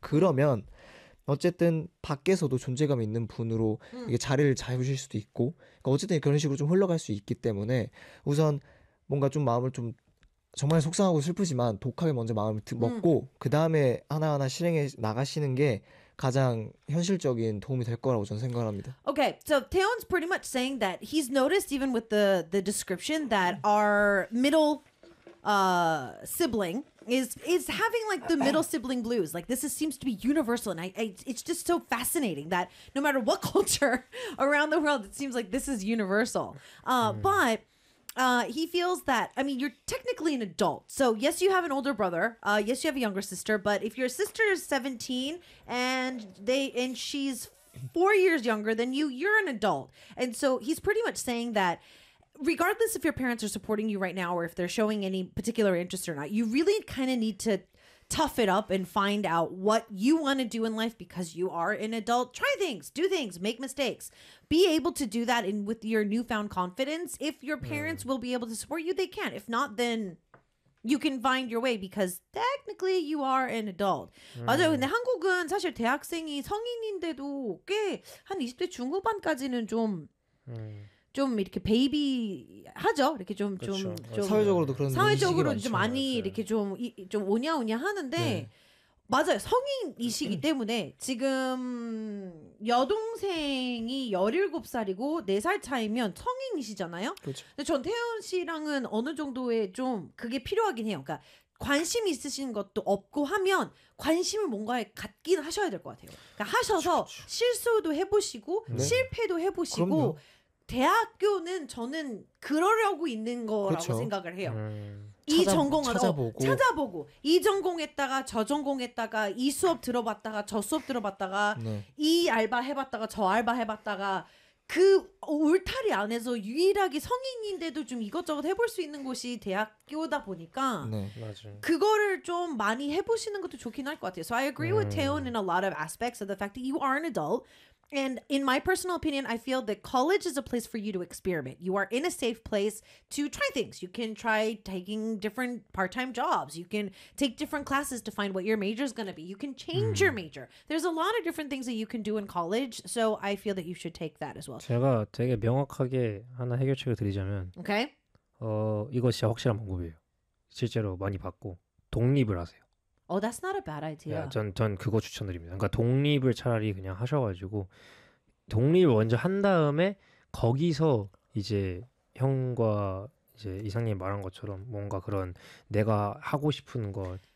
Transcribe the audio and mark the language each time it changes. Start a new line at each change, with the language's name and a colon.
Korean: 그러면 어쨌든 밖에서도 존재감 있는 분으로 이게 자리를 잡으실 수도 있고 그러니까 어쨌든 그런 식으로 좀 흘러갈 수 있기 때문에 우선 뭔가 좀 마음을 좀 정말 속상하고 슬프지만 독하게 먼저 마음을 먹고 그 다음에 하나하나 실행해 나가시는 게 가장 현실적인 도움이 될 거라고 저는 생각합니다.
English: Okay, so Taeyeon's pretty much saying that he's noticed even with the description that our middle sibling is having like the middle sibling blues. Like this seems to be universal and it's just so fascinating that no matter what culture around the world, it seems like this is universal. But he feels that, I mean, you're technically an adult. So yes, you have an older brother. Yes, you have a younger sister. But if your sister is 17 and she's 4 years younger than you, you're an adult. And so he's pretty much saying that regardless if your parents are supporting you right now or if they're showing any particular interest or not, you really kind of need to tough it up and find out what you want to do in life because you are an adult. Try things, do things, make mistakes. Be able to do that in with your newfound confidence. If your parents will be able to support you, they can. If not, then you can find your way because technically you are an adult.
Korean: 맞아요. 근데 한국은 사실 대학생이 성인인데도 꽤 한 20대 중후반까지는 좀 좀 이렇게 베이비 하죠. 이렇게 좀 사회적으로도 그런 사회적으로 좀 많이 맞아요. 이렇게 좀 오냐오냐 하는데 네. 맞아요. 성인이시기 때문에 지금 여동생이 17살이고 4살 차이면 성인이시잖아요. 그렇죠. 근데 전 태연 씨랑은 어느 정도의 좀 그게 필요하긴 해요. 그러니까 관심 있으신 것도 없고 하면 관심을 뭔가에 갖긴 하셔야 될 것 같아요. 그러니까 하셔서 그렇죠. 실수도 해보시고 네. 실패도 해보시고 그럼요. 대학교는 저는 그러려고 있는 거라고 그렇죠. 생각을 해요. 이 전공을 찾아보고 이 전공했다가 저 전공했다가 이 수업 들어봤다가 저 수업 들어봤다가 네. 이 알바 해봤다가 저 알바 해봤다가 그 울타리 안에서 유일하게 성인인데도 좀 이것저것 해볼 수 있는 곳이 대학교다 보니까 네. 그거를 좀 많이 해보시는 것도 좋긴 할 것 같아요.
English: So I agree with Taeyeon in a lot of aspects of the fact that you are an adult. And in my personal opinion, I feel that college is a place for you to experiment. You are in a safe place to try things. You can try taking different part-time jobs. You can take different classes to find what your major is going to be. You can change your major. There's a lot of different things that you can do in college. So I feel that you should take that as well.
Korean: 제가 되게 명확하게 하나 해결책을 드리자면
English: okay.
Korean: 이거 진짜 확실한 방법이에요. 실제로 많이 받고 독립을 하세요.
English: Oh, that's not a bad idea.
Korean: 전 그거 추천드립니다. 그러니까 독립을 차라리 그냥 하셔가지고 독립을 먼저 한 다음에 거기서 이제 형과 이제 이상님이 말한 것처럼 뭔가 그런 내가 하고 싶은 것